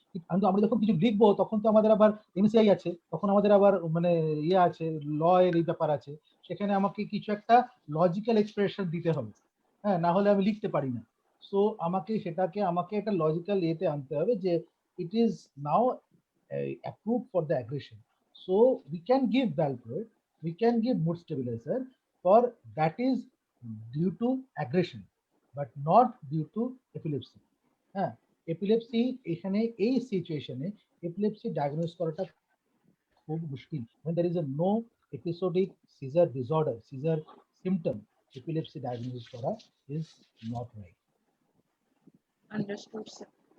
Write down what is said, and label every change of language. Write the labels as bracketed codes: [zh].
[bn] কিন্তু আমরা যখন কিছু লিখবো তখন তো আমাদের আবার এমসিআই আছে, তখন আমাদের আবার মানে ইয়ে আছে, ল এর এই ব্যাপার আছে, সেখানে আমাকে কিছু একটা লজিক্যাল এক্সপ্রেশন দিতে হবে, হ্যাঁ, না হলে আমি লিখতে পারি না। সো আমাকে একটা লজিক্যাল ইয়েতে আনতে হবে যে [en] It is now approved for the aggression. So we can give valproate, we can give mood stabilizer for that is due to aggression, but not due to epilepsy. [bn] হ্যাঁ, এপিলেপসি এখানে এই সিচুয়েশনে এপিলেপসি ডায়াগনোস করাটা খুব মুশকিল। [en] when there is a no episodic seizure disorder, seizure symptom, epilepsy diagnosis [bn] করা [en] is not right. Understood sir.